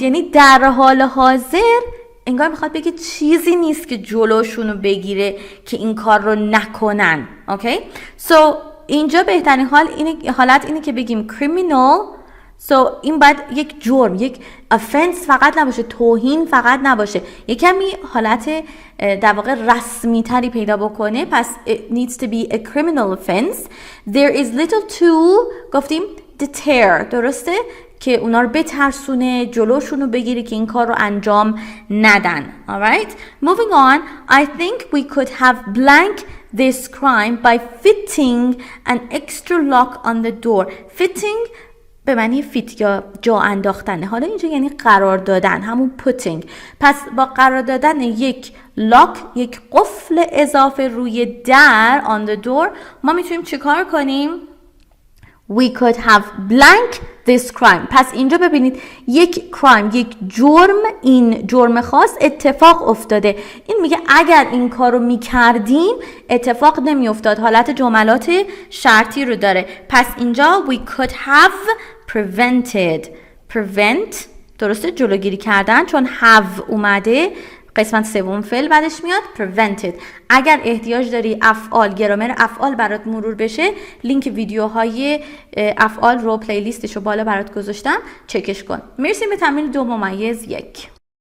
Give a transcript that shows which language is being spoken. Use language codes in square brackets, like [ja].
[fa] یعنی در حال حاضر انگار میخواد بگه چیزی نیست که جلوشونو بگیره که این کار رو نکنن. اوکی؟ So اینجا بهترین حالت اینه که بگیم criminal. So این باید یک جرم، یک offense فقط نباشه، توهین فقط نباشه، یک کمی حالت در واقع رسمی تری پیدا بکنه. پس [en] it needs to be a criminal offense. There is little to [fa] گفتیم deter، درسته؟ که اونا رو بترسونه، جلوشون رو بگیره که این کار رو انجام ندن. [en] Alright? Moving on, I think we could have blank this crime by fitting an extra lock on the door. [fa] Fitting به معنی فیت یا جا انداختنه. حالا اینجا یعنی قرار دادن، همون putting. پس با قرار دادن یک لاک، یک قفل اضافه روی در [en] on the door [fa] ما میتونیم چیکار کنیم؟ [en] We could have blank this crime. [fa] پس اینجا ببینید یک crime، یک جرم، این جرم خاص اتفاق افتاده. این میگه اگر این کار رو میکردیم اتفاق نمیافتاد. حالت جملات شرطی رو داره. پس اینجا [en] we could have prevented. [fa] prevent درسته، جلوگیری کردن، چون have اومده قسمت سوم فعل بعدش میاد prevented. اگر احتیاج داری افعال، گرامر افعال برات مرور بشه، لینک ویدیوهای افعال رو پلیلیستش رو بالا برات گذاشتم، چکش کن. میرسیم به تمرین 2 ممیز 1.